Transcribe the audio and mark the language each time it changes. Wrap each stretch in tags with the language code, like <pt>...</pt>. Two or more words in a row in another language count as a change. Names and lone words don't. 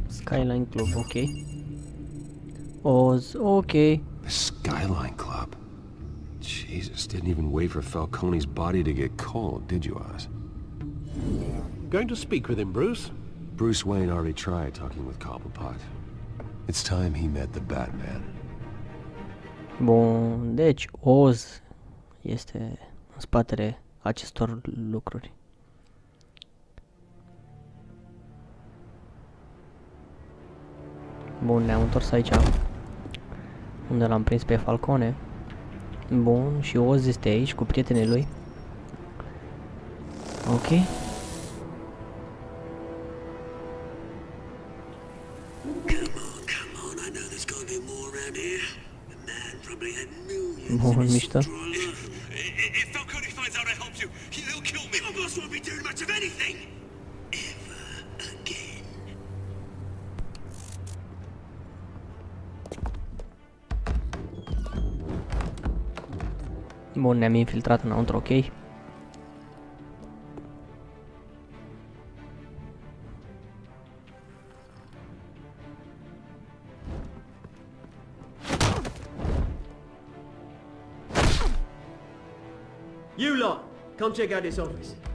<en>Skyline Club, ok. Oz, ok. The Skyline Club. Jesus, didn't even wait for Falcone's body to get cold, did you, Oz? Going to speak with him, Bruce? Bruce Wayne already tried talking with Cobblepot. It's time he met the Batman.</en> <ro>Bun, deci Oz este în spatele acestor lucruri. Bun, ne-am întors aici, unde l-am prins pe Falcone. Bun, și Oz este aici cu prietenii lui. Ok. Bun, mișto.</ro> <en>If Falcone finds out I helped you, he'll kill me. Your boss won't be doing much of anything. Ever again.</en> <ro>Bun, ne-am infiltrat înăuntru, ok.</ro> <en>You lot, come check out this office.</en>